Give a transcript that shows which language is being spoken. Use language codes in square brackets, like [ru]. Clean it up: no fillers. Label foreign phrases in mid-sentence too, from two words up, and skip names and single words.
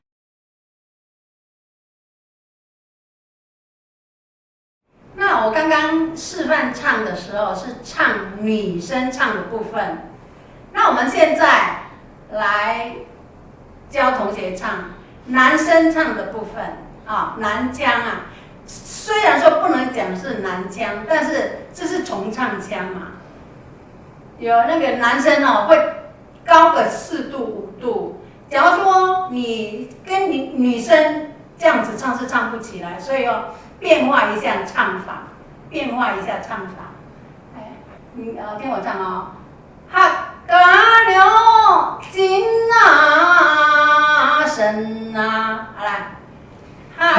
[zh] 那我剛剛示範唱的時候是唱女生唱的部分，那我們現在來教同學唱男生唱的部分啊，南腔啊。雖然說不能講是南腔，但是這是重唱腔嘛。有那個男生哦，會高個4度5度。假如說你跟女生這樣子唱是唱不起來，所以要變化一下唱法，哎，你聽我唱哦，客家了金啊神啊，好來，